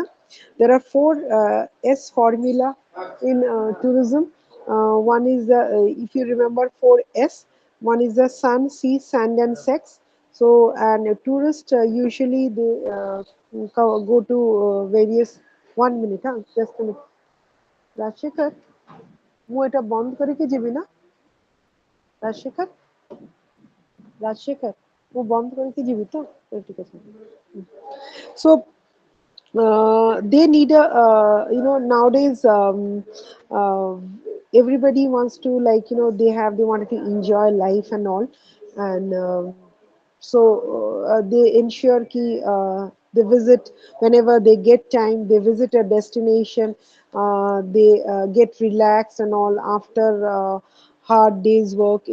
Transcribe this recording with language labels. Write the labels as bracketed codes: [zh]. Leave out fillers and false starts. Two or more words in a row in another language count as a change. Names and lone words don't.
[en] There are four S formula in tourism. One is the, if you remember, four S. One is the sun, sea, sand, and sex. So, and a tourist usually they go to various. 1 minute, huh? Just a minute. রাজশেখর, [or] ମୁଁ [bn] এটা বন্ধ [or] କରିକି ଯିବି ନା? ରାଜশেখର, ରାଜশেଖର, ମୁଁ ବନ୍ଦ କରିକି ଯିବି ତ? [bn] ঠিক আছে। [en] So they need a nowadays uh, everybody wants to, like, they wanted to enjoy life and all. And so they ensure ki they visit whenever they get time, they visit a destination, they get relaxed and all after hard day's work.